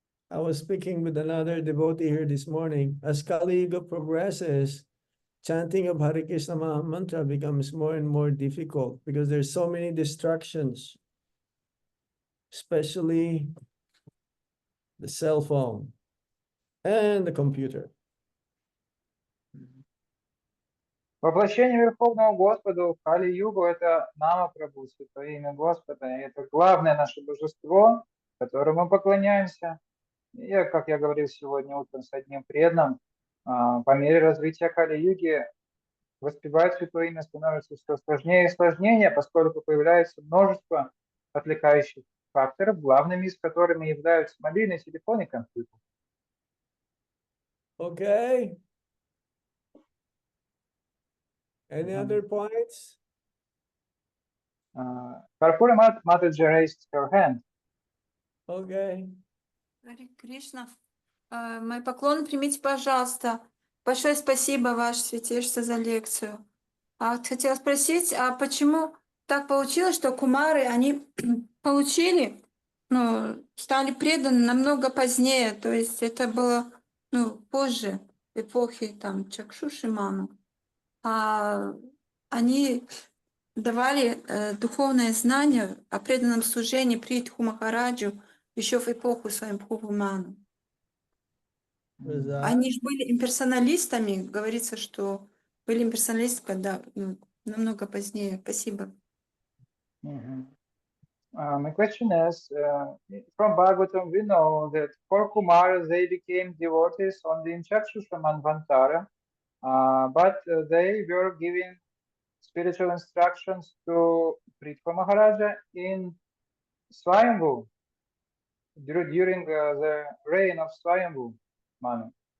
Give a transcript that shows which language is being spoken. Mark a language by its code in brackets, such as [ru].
[en] I was speaking with another devotee here this morning. As Kali Yuga progresses, chanting of Hare Krishna Maha Mantra becomes more and more difficult because there's so many distractions, especially the cell phone. and the computer. [ru] Воплощение Верховного Господа в Кали-югу – это Нама Прабху, Святое имя Господа. И это главное наше божество, которому мы поклоняемся. И, как я говорил сегодня утром с одним преданным, по мере развития Кали-юги воспевать Святое имя становится все сложнее и сложнее, поскольку появляется множество отвлекающих факторов, главными из которыми являются мобильный телефон и компьютер. [en] Okay. Any other points? Karpura Mataji raised her hand. Okay. [ru] Харе Кришна. Мои поклоны примите, пожалуйста. Большое спасибо, Ваше Святейшество, за лекцию. Хотела спросить, а почему так получилось, что кумары, они получили, стали преданы намного позднее, то есть это было, позже эпохи там Чакшуши Ману. Они давали духовное знание о преданном служении Притху Махараджу еще в эпоху Свамбху Ману. [en] Was that? [ru] Они же были имперсоналистами, говорится, что были имперсоналисты, когда намного позднее. Спасибо. [en] My question is, from Bhagavatam we know that for Kumaras they became devotees only in Chakshusha Manvantara, but they were giving spiritual instructions to Pritha Maharaja in Swayambhu, during the reign of Swayambhu Manu.